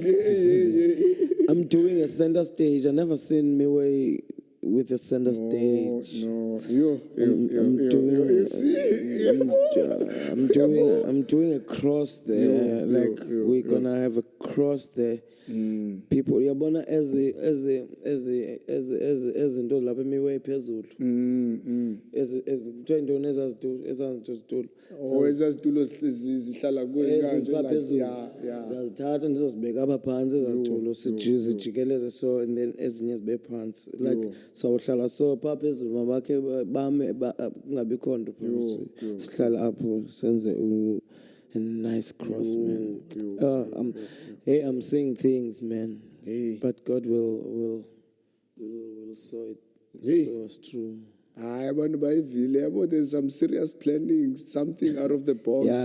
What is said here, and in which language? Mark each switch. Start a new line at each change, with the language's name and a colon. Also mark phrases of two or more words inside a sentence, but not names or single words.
English: I'm doing a center stage. I never seen Miwe with a center stage. No, I'm doing a cross there. We're gonna have a cross there. People,
Xhosa: yabona ezinto lapha emiwe phezulu. Kuthiwa intoni ezazitulo. Ezazitulo zihlala kuwe kanje like zazithatha ndizozibeka apha phantsi ezazitulo sijikeleze
English: so and then
Xhosa: ezinye zibe phansi like sawuhlala so phaa phezulu mabakhe bame kungabikho nto sihlala apho senze
English: a nice cross, man. I'm saying things, man. But God will show it. So it's true. There's some serious planning, something out of the box.